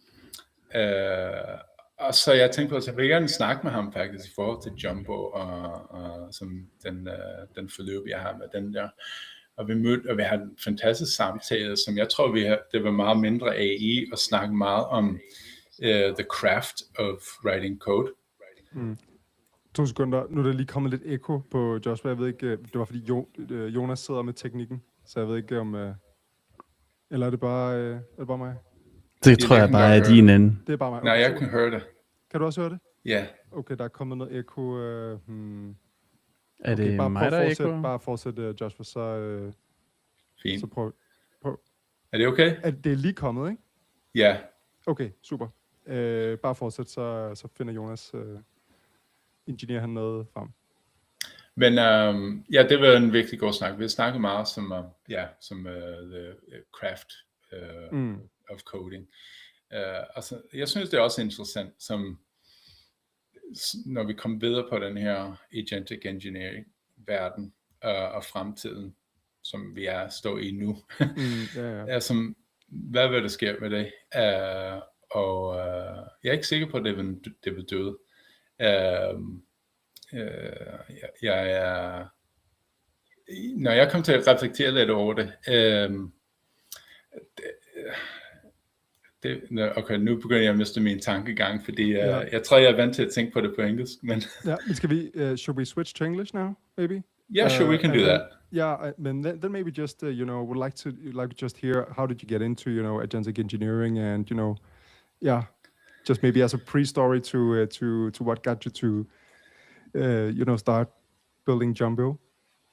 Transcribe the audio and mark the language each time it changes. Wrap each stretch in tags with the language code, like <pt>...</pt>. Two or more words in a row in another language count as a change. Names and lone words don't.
<da>Og så jeg tænkte på, at jeg vil gerne snakke med ham faktisk i forhold til Jumbo og som den forløb, jeg har med den der. Og vi mødte, og vi havde en fantastisk samtale, som jeg tror, det var meget mindre AI, og snakke meget om</da> <en>the craft of writing code.</en> <da>2 sekunder. Nu er der lige kommet lidt ekko på Joshua. Jeg ved ikke, det var fordi Jonas sidder med teknikken, så jeg ved ikke om... eller er det bare mig? Det tror jeg bare er din ende. Det er bare mig. Okay. Nej, jeg kan høre det. Kan du også høre det? Ja. Okay, der er kommet noget ekko. Er det bare mig, der er ekko? Bare fortsæt, Joshua, så... Fint. Så prøv. Er det okay? Det er lige kommet, ikke? Ja. Okay, super. Bare fortsæt, så finder Jonas... ingeniører han noget frem. Men det var en virkelig god snak. Vi snakkede meget som</da> <en>the craft of coding.</en> <da>Altså, jeg synes, det er også interessant, som når vi kommer videre på den her</da> <en>agentic engineering</en> <da>verden og fremtiden, som vi står i nu. Som, hvad vil der ske med det? Og jeg er ikke sikker på, at det vil døde. Når jeg kom til at reflektere lidt over det, okay, nu begynder jeg at miste min tankegang, fordi jeg tror, jeg er vant til at tænke på det på engelsk. Men skal vi,</da> <en>should we switch to English now, maybe? Yeah, sure, we can do that. And then maybe just, would like to just hear, how did you get into, agentic engineering and, just maybe as a pre-story to what got you to, start building Jumbo.</en>